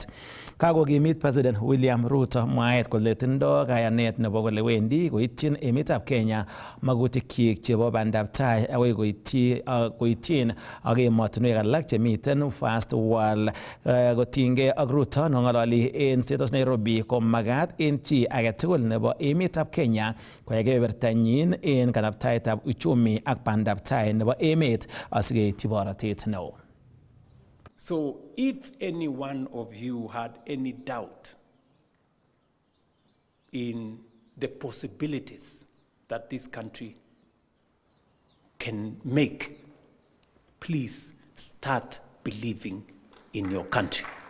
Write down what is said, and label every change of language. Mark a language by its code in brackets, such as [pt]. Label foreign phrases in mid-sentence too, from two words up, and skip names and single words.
[kln] Kakokimit President William Ruto mwaet kole tindoi kayanet nebo kole wendi koityin emetab Kenya magutikyik chebo bandaptai agoi koityin ak emotinwek alak chemiten [en] First World. [kln] Kotinygei ak Ruto nong'ololi en State Nairobi ko magat en chi agetugul nebo emetab Kenya koyai kebebertanyin en kanabtaetab uchumi ak bandaptai nebo emet asikeityi borotet neo. [en] So if any one of you had any doubt in the possibilities that this country can make, please start believing in your country.